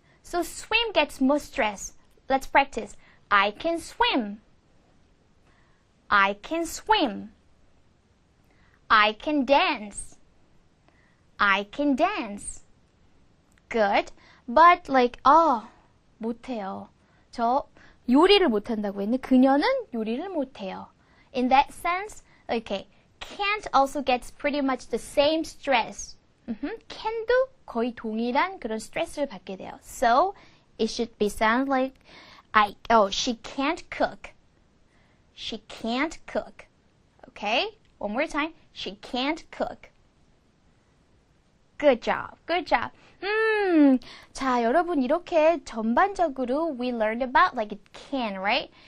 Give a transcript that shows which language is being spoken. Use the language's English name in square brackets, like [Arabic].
[English] So swim gets more stress. Let's practice. I can swim. I can swim. I can dance. I can dance. Good. But like, [Korean] 못해요. 저 요리를 못한다고 했는데 그녀는 요리를 못해요. [English] In that sense, okay, can't also gets pretty much the same stress. [Korean] can도 거의 동일한 그런 스트레스를 받게 돼요. [English] So, it should be sound like, she can't cook. She can't cook. Okay? One more time. She can't cook. Good job. Good job. [Korean] 자, 여러분 이렇게 전반적으로 [English] we learned about like it can, right?